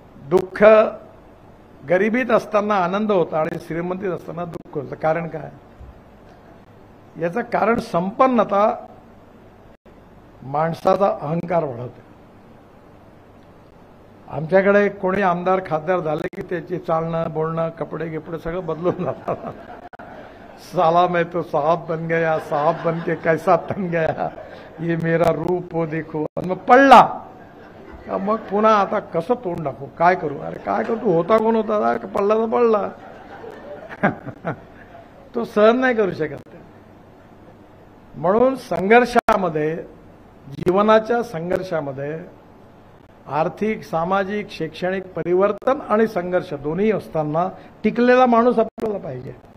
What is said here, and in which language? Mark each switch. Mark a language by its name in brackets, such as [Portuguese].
[Marathi] दुःख, गरिबीत असताना आनंद होता आणि श्रीमंतीत असताना दुःख होतं। कारण काय? याचं कारण संपन्नता माणसाचा अहंकार वाढवते। आमच्याकडे कोणी आमदार खासदार झाले की त्याचे चालणं बोलणं कपडे गिपडे सगळं बदलून जातात। [Hindi] साला मैं तो साहब बन गया, साहब बन के कैसा तन गया, ये मेरा रूप हो देखो। [Marathi] मग पडला का मग पुन्हा आता कसं तोंड दाखवू, काय करू, अरे काय करू, तू होता कोण होता, पडला तर पडला। तो सहन नाही करू शकत। म्हणून संघर्षामध्ये, जीवनाच्या संघर्षामध्ये आर्थिक, सामाजिक, शैक्षणिक परिवर्तन आणि संघर्ष दोन्ही असताना टिकलेला माणूस आपल्याला पाहिजे।